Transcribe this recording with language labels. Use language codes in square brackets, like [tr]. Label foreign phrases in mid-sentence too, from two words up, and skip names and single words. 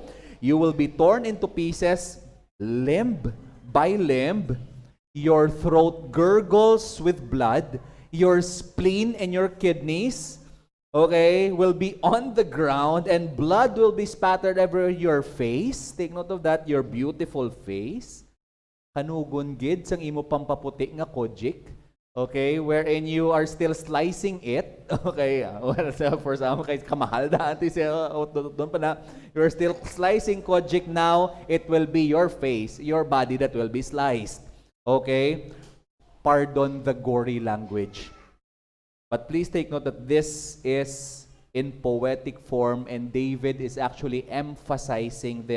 [en] You will be torn into pieces, limb by limb. Your throat gurgles with blood. Your spleen and your kidneys, okay, will be on the ground, and blood will be spattered over your face. Take note of that, your beautiful face. [hil] Kanugon gid sang imo pampaputi nga kojik. [en] Okay, wherein you are still slicing it. Okay, well, for some, [hil] kay kamahal dati siya, doon pa na, [en] you're still slicing kojik now, it will be your face, your body that will be sliced. Okay? Pardon the gory language. But please take note that this is in poetic form, and David is actually emphasizing this.